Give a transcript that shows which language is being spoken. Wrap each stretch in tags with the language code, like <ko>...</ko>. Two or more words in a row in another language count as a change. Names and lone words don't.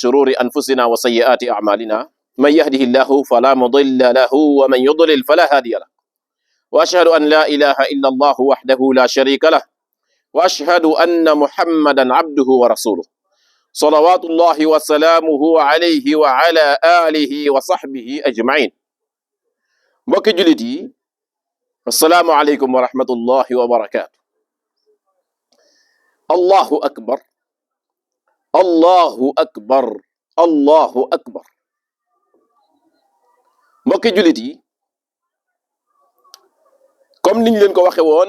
<ar>شرور أنفسنا وسيئات أعمالنا من يهده الله فلا مضل له ومن يضلل فلا هادي له وأشهد أن لا إله إلا الله وحده لا شريك له وأشهد أن محمدا عبده ورسوله صلوات الله وسلامه عليه وعلى آله وصحبه أجمعين</ar> <wo>mbokki jullit yi</wo> <ar>السلام عليكم ورحمة الله وبركاته الله أكبر الله أكبر الله أكبر</ar> <wo>mbokki jullit yi comme niñ leen ko waxe woon</wo>